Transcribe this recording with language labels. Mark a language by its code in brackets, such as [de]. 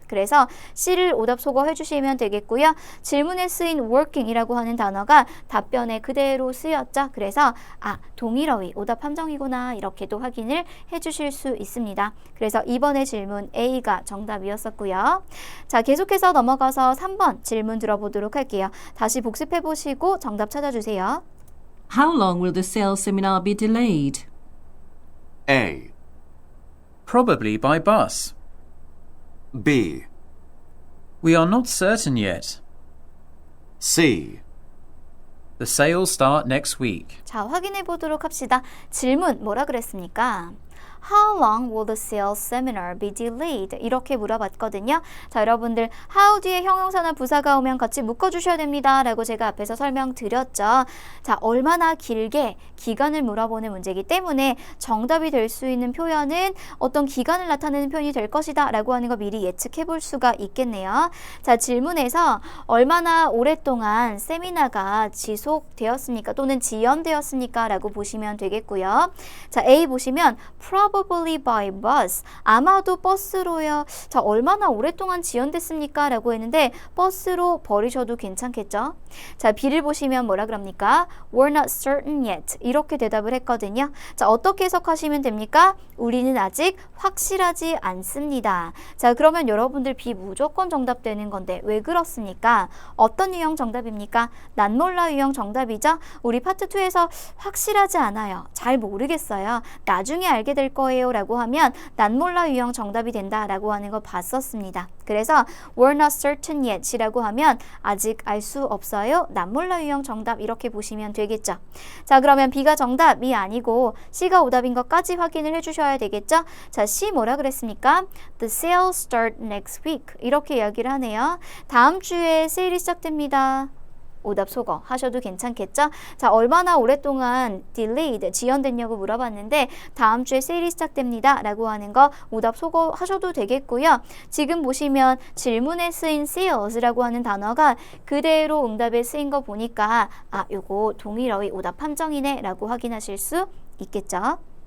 [ko] 그래서 C를 오답 소거 해주시면 되겠고요. 질문에 쓰인 working이라고 하는 단어가 답변에 그대로 쓰였죠. 그래서 동일어휘 오답 함정이구나 이렇게도 확인을 해주실 수 있습니다. 그래서 이번에 질문 A가 정답이었었고요. 자, 계속해서 넘어가서 3번 질문 들어보도록 할게요. 다시 복습해 보시고 정답 찾아주세요. [en] How long will the sales seminar be delayed? A, Probably by bus. B, We are not certain yet. C, The sales start next week. [ko] 자, 확인해 보도록 합시다. 질문 뭐라 그랬습니까? [en] How long will the sales seminar be delayed? [ko] 이렇게 물어봤거든요. 자, 여러분들 how 뒤에 형용사나 부사가 오면 같이 묶어주셔야 됩니다. 라고 제가 앞에서 설명드렸죠. 자, 얼마나 길게 기간을 물어보는 문제이기 때문에 정답이 될 수 있는 표현은 어떤 기간을 나타내는 표현이 될 것이다 라고 하는 거 미리 예측해 볼 수가 있겠네요. 자, 질문에서 얼마나 오랫동안 세미나가 지속되었습니까? 또는 지연되었습니까? 라고 보시면 되겠고요. 자, A 보시면 [en] probably by bus. [ko] 아마도 버스로요. 자, 얼마나 오랫동안 지연됐습니까? 라고 했는데 버스로 버리셔도 괜찮겠죠? 자, B를 보시면 뭐라 그럽니까? [en] We're not certain yet. [ko] 이렇게 대답을 했거든요. 자, 어떻게 해석하시면 됩니까? 우리는 아직 확실하지 않습니다. 자, 그러면 여러분들 B 무조건 정답 되는 건데 왜 그렇습니까? 어떤 유형 정답입니까? 난 몰라 유형 정답이죠? 우리 파트 2에서 확실하지 않아요. 잘 모르겠어요. 나중에 알게 될 거예요 라고 하면 난 몰라 유형 정답이 된다 라고 하는 거 봤었습니다. 그래서 [en] we're not certain yet [ko] 이라고 하면 아직 알 수 없어요. 난 몰라 유형 정답 이렇게 보시면 되겠죠. 자, 그러면 B가 정답이 아니고 C가 오답인 것까지 확인을 해주셔야 되겠죠. 자, C 뭐라 그랬습니까? [en] The sales start next week [ko] 이렇게 이야기를 하네요. 다음 주에 세일이 시작됩니다. 오답 소거 하셔도 괜찮겠죠? 자, 얼마나 오랫동안 delayed, 지연됐냐고 물어봤는데 다음 주에 세일이 시작됩니다 라고 하는 거 오답 소거 하셔도 되겠고요. 지금 보시면 질문에 쓰인 sales라고 하는 단어가 그대로 응답에 쓰인 거 보니까 요거 동일어휘 오답 함정이네 라고 확인하실 수 있겠죠?